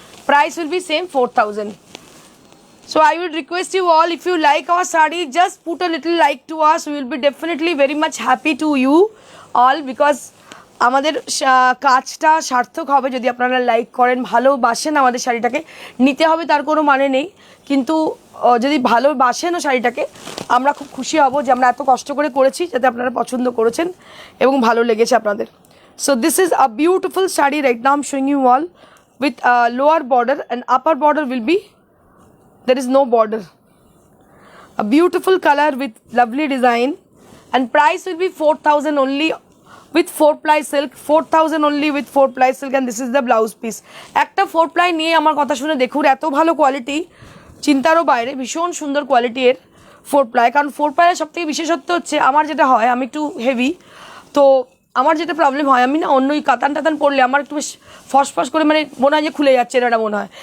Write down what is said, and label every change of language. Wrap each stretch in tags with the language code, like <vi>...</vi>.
<en>Price will be same 4,000. So I would request you all, if you like our sari, just put a little like to us. We will be definitely very much happy to you all, because</en> <bn>আমাদের কাজটা সার্থক হবে যদি আপনারা like করেন, ভালোবাসেন আমাদের শাড়িটাকে। নিতে হবে তার কোনো মানে নেই, কিন্তু যদি ভালোবাসেনও শাড়িটাকে, আমরা খুব খুশি হব যে আমরা এত কষ্ট করে করেছি, যাতে আপনারা পছন্দ করেছেন এবং ভালো লেগেছে আপনাদের।</bn> <en>So this is a beautiful sari right now I am showing you all, with lower border and upper border will be, there is no border. A beautiful color with lovely design, and price will be 4,000 only with 4-ply silk. 4,000 only with 4-ply silk, and this is the blouse piece.</en> <bn>একটা 4-ply নিয়ে আমার কথা শুনে দেখুন, এত ভালো quality, চিন্তারও বাইরে, ভীষণ সুন্দর কোয়ালিটি এর 4-ply। কারণ 4-ply এর সবথেকে বিশেষত্ব হচ্ছে, আমার যেটা হয়, আমি একটু হেভি, তো আমার যেটা প্রবলেম হয়, আমি না অন্য কাতান টাতান পরলে আমার একটু ফসফস করে মানে মনে হয় যে খুলে যাচ্ছে, এটা মনে হয়।</bn>